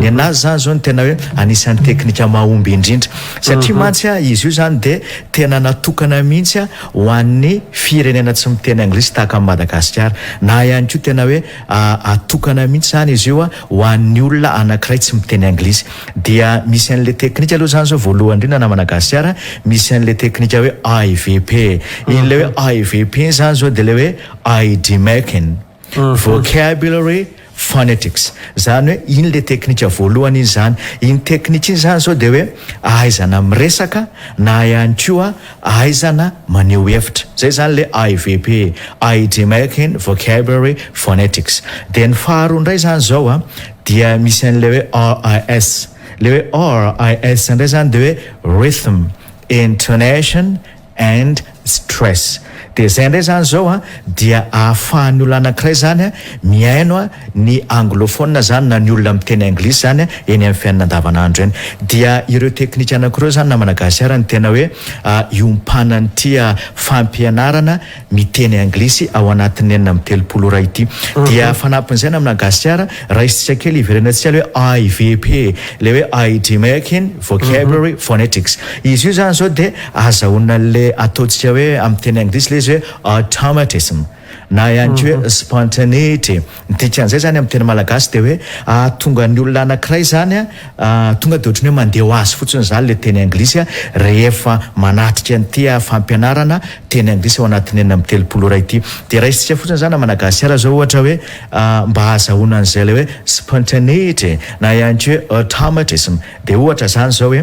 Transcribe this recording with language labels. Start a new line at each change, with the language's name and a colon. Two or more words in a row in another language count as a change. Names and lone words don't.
Malagasy: anazy zany zao ny tena hoe anisan'ny teknika mahomby indrindra satria mantsy izy io zany dia tena natokana mihitsy ho an'ny firenena tsy miteny anglisy tahaka Madagasikara na ihany koa tena hoe atokana mihitsy zany izy io ho an'ny olona anankiray tsy miteny anglisy dia misy an'le teknika aloha zany zao voalohany indrindra na Madagasikara misy an'le teknika hoe IVP in'le hoe IVP zany zao dia le hoe
English: ID making vocabulary phonetics
Malagasy: zany hoe iny le teknika voalohany izy zany iny teknika iny zany zao dia hoe ahaizana miresaka na ihany koa ahaizana maneho hevitra zay zany le IVP
English: ID making vocabulary phonetics
Malagasy: dia ny faharoa indray zany zao dia misy an'le hoe RIS le hoe RIS indray zany dia hoe rhythm
English: intonation and stress
Malagasy: dia zay indray zany zao dia ahafahan'ny olona anankiray zany miaino ny anglophone zany na ny olona miteny anglisy zany eny amin'ny fiainana andavanandro eny dia ireo teknika anankiroa zany na Madagasikara ny tena hoe iompana n'ity fampianarana miteny anglisy ao anatin'ny 9 ora ity dia fanapin'izay na Madagasikara raha isitsika kely iverenantsika le hoe IVP le hoe
English: ID making vocabulary phonetics
Malagasy: izy io zany zao dia azahoana le ataontsika hoe amin'ny teny anglisy le izy hoe automatism na ihany koa hoe spontaneity dikan'izay zany amin'ny teny malagasy dia hoe tonga ny olona anankiray zany tonga dia ohatrany hoe mandeha ho azy fotsiny zany le teny anglisy rehefa manatrika n'ity fampianarana teny anglisy ao anatin'ny 9 ora ity dia raha isitsika fotsiny zany Madagasikara zao ohatra hoe mba azahoana an'izay le hoe spontaneity na ihany koa hoe automatism dia ohatra zany zao hoe